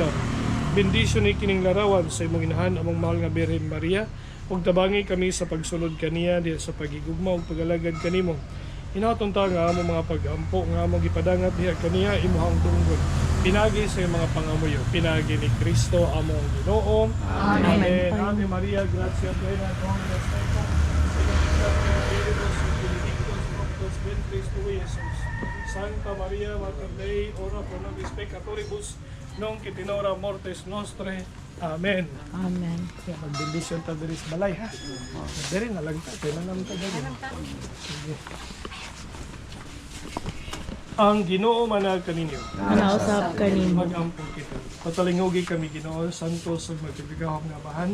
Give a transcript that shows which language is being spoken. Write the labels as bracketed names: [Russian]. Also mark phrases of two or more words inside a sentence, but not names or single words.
[Cebuano] Bendisyon ni kining larawan sa imong inahan among mahal nga Birhen Maria ug tabangi kami sa pagsunod kaniya diha sa pagigugma ug pagalagad kanimo. Hinaton ta nga among mga pag-ampo nga among gipadangat diha kaniya imuhang tunggod. Pinagi sa iyong mga pangamuyo. Pinagi ni Kristo among Ginoo. Amen. [Latin] Ave Maria, gracia plena, Dominus tecum. Santa Maria Mater Dei, ora pro nobis peccatoribus, nunc et in hora mortis nostre. [Cebuano] Amen. Amen. Kaya magbendisyon ta diri sa balay, ha? Diri na lang ta, tinanam ta diri. Sige. Ang Ginoo manahag kaninyo. Nausap kanimo. Mag-ampo kita. Patalingogi kami Ginoo, santos ug magtibigahom nga bahan.